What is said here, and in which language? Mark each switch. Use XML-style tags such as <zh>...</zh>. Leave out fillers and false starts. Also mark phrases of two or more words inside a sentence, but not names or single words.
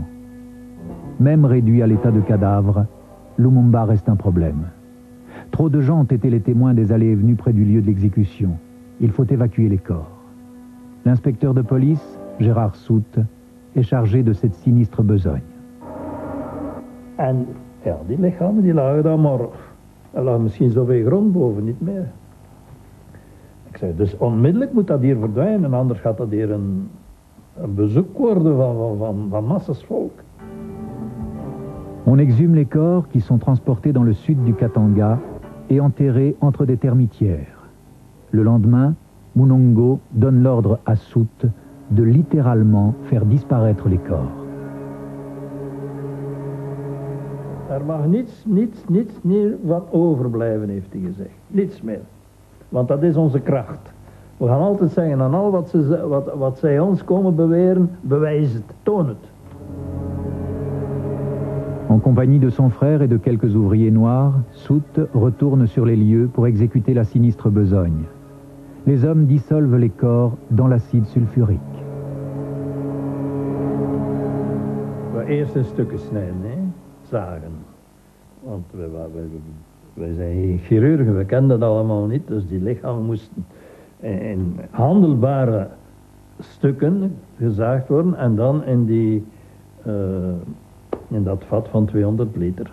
<fr>Même réduit à l'état de cadavre, Lumumba reste un problème. Trop de gens ont été les témoins des allées et venues près du lieu de l'exécution. Il faut évacuer les corps. L'inspecteur de police, Gérard Sout, est chargé de cette sinistre besogne.</fr> <nl>En ja, die lichamen die lagen daar maar, er lag misschien zoveel grond boven, niet meer. Ik zei, dus onmiddellijk moet dat hier verdwijnen, anders gaat dat hier een bezoek worden van massas volk.</nl> <fr>On exhume les corps qui sont transportés dans le sud du Katanga et enterrés entre des termitières. Le lendemain, Munongo donne l'ordre à Sout de littéralement faire disparaître les corps.</fr> <nl>Er mag niets meer van overblijven, heeft hij gezegd. Niets meer. Want dat is onze kracht. We gaan altijd zeggen, aan al wat zij ons komen beweren, bewijs het, toon het.</nl> <fr>En compagnie de son frère et de quelques ouvriers noirs, Sout retourne sur les lieux pour exécuter la sinistre besogne. Les hommes dissolvent les corps dans l'acide sulfurique.</fr> <nl>We eerst in stukken snijden, hè? Zagen. Want wij zijn geen chirurgen, we kennen dat allemaal niet. Dus die lichamen moesten in handelbare stukken gezaagd worden en dan in die in dat vat van 200 liter.</nl>